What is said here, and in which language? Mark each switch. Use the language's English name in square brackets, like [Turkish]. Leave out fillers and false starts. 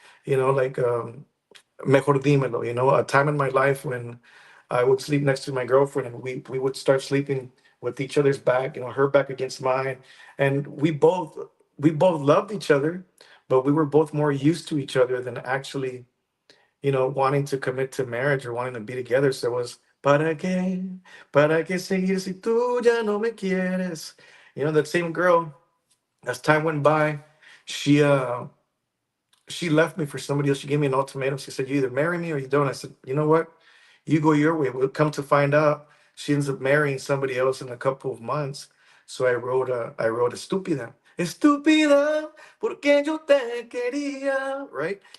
[English] Like Mejor Dímelo, a time in my life when I would sleep next to my girlfriend, and we would start sleeping with each other's back, her back against mine. And we both loved each other, but we were both more used to each other than actually, wanting to commit to marriage or wanting to be together. So it was, [Spanish] para qué seguir si tú ya no me quieres? [English] That same girl, as time went by, she she left me for somebody else. She gave me an ultimatum. She said, "You either marry me or you don't." I said, "You know what? You go your way." We'll come to find out, she ends up marrying somebody else in a couple of months. So I wrote [Spanish] estúpida, estúpida, porque yo te quería, [English] right?